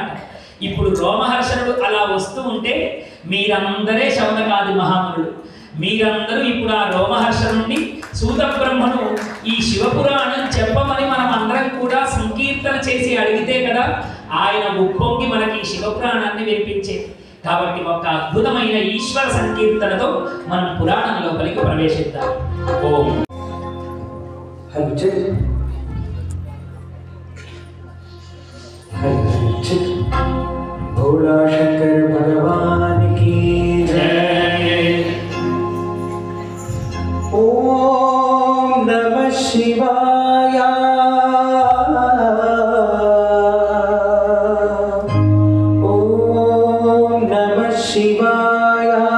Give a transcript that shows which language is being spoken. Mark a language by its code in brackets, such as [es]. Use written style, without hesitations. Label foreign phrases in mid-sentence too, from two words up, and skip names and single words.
[te] ఇప్పుడు రోమహర్షణుడు అలా వస్తూ ఉంటే మీరందరే శౌనకాది మహామునులు, మీరందరూ ఇప్పుడు ఆ రోమహర్షణుడిని సూత బ్రహ్మను ఈ శివపురాణం చెప్పమని మనం అందరం కూడా సంకీర్తన చేసి అడిగితే కదా ఆయన ఉప్పొంగి మనకి శివపురాణాన్ని వినిపించేది. కాబట్టి ఒక అద్భుతమైన ఈశ్వర సంకీర్తనతో మనం పురాణం లోపలికి ప్రవేశిద్దాం. ఓం [hi] भोला शंकर भगवान की जय। [sa] ओम नमः शिवाय। ओम नमः शिवाय।